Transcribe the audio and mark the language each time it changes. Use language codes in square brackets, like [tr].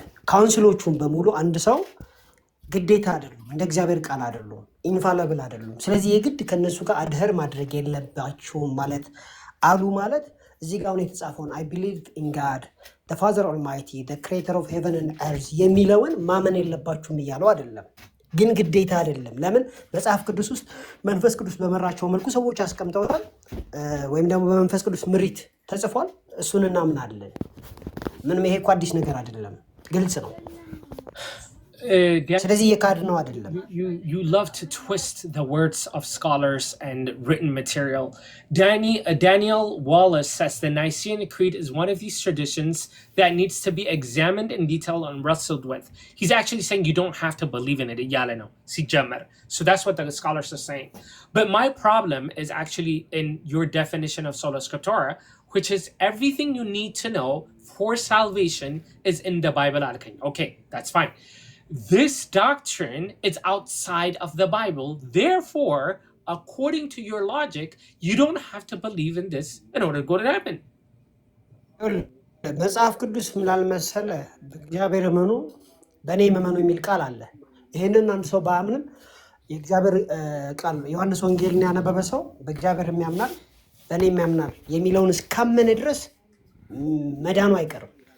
[am] ካውንስሎቹን በሙሉ አንድ ሰው ግዴታ አይደሉም፣ እንደ እግዚአብሔር ቃል አይደሉም፣ ኢንፋለብል አይደሉም። ስለዚህ የግድ ከነሱ ጋር አድህር ማድረግ የለባችሁም ማለት አሉ ማለት እዚህ ጋር የተጻፈውን [en] I believe in God the Father Almighty the creator of heaven and earth [am] የሚለውን ማመን የለባችሁም እያለው አይደለም፣ ግን ግዴታ አይደለም። ለምን መጽሐፍ ቅዱስ ውስጥ መንፈስ ቅዱስ በመራቸው መልኩ ሰዎች አስቀምጠውታል፣ ወይም ደግሞ በመንፈስ ቅዱስ ምሪት ተጽፏል። እሱን እናምናለን። ምንም ይሄ እኮ አዲስ ነገር አይደለም፣ ግልጽ ነው። ስለዚህ የካድ ነው አይደለም። [en] You love to twist the words of scholars and written material. Daniel Wallace says the Nicene Creed is one of these traditions that needs to be examined in detail and wrestled with. He's actually saying you don't have to believe in it. So that's what the scholars are saying. But my problem is actually in your definition of sola scriptura, which is everything you need to know for salvation is in the Bible. Okay, that's fine. This doctrine is outside of the Bible. Therefore, according to your logic, you don't have to believe in this in order to go to heaven. [am] መጽሐፍ ቅዱስ ምላል መሰለ በእግዚአብሔር እመኑ በእኔ እመኑ የሚል ቃል አለ። ይሄንን አንድ ሰው በአምንም የእግዚአብሔር ቃል ነው። ዮሐንስ ወንጌልን ያነበበ ሰው በእግዚአብሔር የሚያምናል በእኔ የሚያምናል የሚለውን እስካመነ ድረስ መዳኑ አይቀርም።